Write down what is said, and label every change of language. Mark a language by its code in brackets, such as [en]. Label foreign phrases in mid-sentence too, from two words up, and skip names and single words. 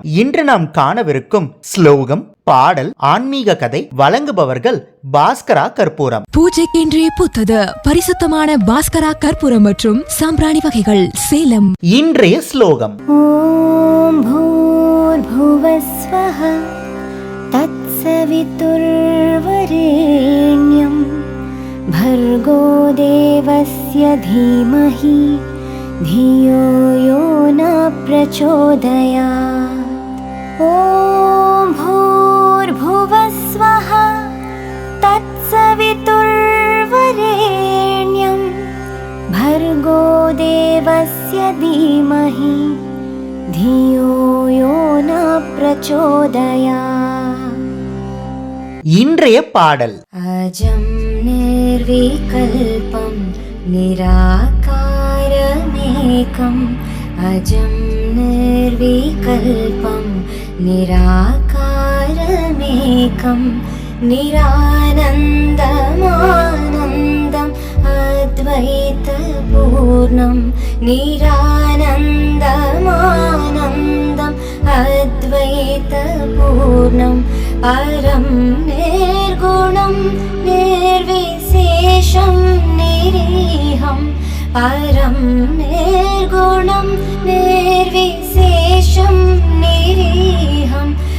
[ta] இன்று நாம் காணவிருக்கும் ஸ்லோகம், பாடல், ஆன்மீக கதை வழங்குபவர்கள் பாஸ்கரா கற்பூரம். பூஜைக்கென்றே புத்தது பரிசுத்தமான பாஸ்கரா கற்பூரம் மற்றும் சாம்பிராணி வகைகள், சேலம். இன்றைய ஸ்லோகம்: [sa] ॐ भूर्भुवस्वः तत्सवितुर्वरेण्यम् भर्गो देवस्य धीमहि धियो यो न प्रचोदयात्। ॐ भूर्भुवस्वः तत्सवितुर्वरेण्यं भर्गो देवस्य धीमहि धियो यो न प्रचोदयात्. [ta] இன்றைய பாடல்: [sa] अजं निर्विकल्पं निराकारमेकम् अजं निर्विकल्पं निराकारमेकं निरानन्दमानन्दम् अद्वैतपूर्णं निरानन्दमानन्दम् अद्वैतपूर्णं परं निर्गुणं निर्विशेषं निरीहं परं निर्गुणं निर्विशेषं निरीहं